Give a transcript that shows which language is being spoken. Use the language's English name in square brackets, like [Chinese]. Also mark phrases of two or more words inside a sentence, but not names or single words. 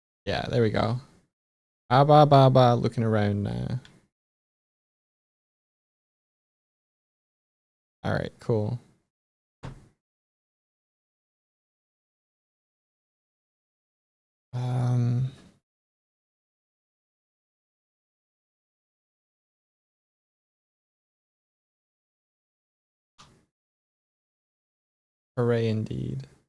[English] Yeah, there we go. Ba ba ba ba. Looking around now. All right, cool. Um. Hooray indeed.